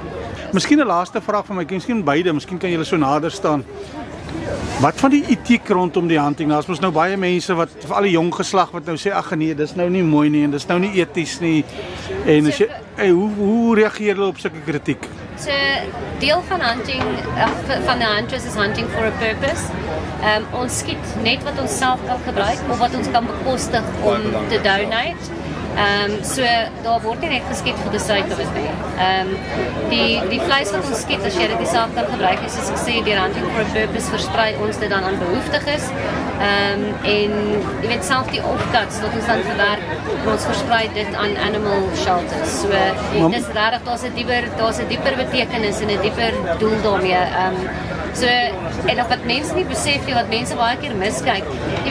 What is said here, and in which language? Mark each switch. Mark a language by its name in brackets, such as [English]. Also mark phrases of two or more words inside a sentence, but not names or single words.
[Afrikaans] Miskien 'n laaste vraag van my, miskien beide, miskien kan julle so nader staan. Wat van die etiek rondom die hunting? Daar's mos nou baie mense wat veral die jong geslag wat nou sê ag nee, dis nou nie mooi nie en dis nou nie eties nie. En as jy hoe reageer hulle op sulke kritiek? So deel van hunting van die Huntress is [English] hunting for a purpose. [Afrikaans] Ons skiet net wat ons self kan gebruik of wat ons kan bekostig om te donate. So daar word nie net geskiet vir die [English] sake of it [Afrikaans] nie. Die vleis wat ons skiet, as jy dit self kan gebruik, soos ek sê, die [English] hunting for a purpose [Afrikaans] versprei ons dit dan aan behoeftiges. En jy weet self die offcuts wat ons dan verwerk, ons versprei dit aan [English] animal shelters. [Afrikaans] So dis regtig daar's 'n dieper betekenis en 'n dieper doel daarmee. So en wat mense nie besef nie, wat mense baie keer miskyk.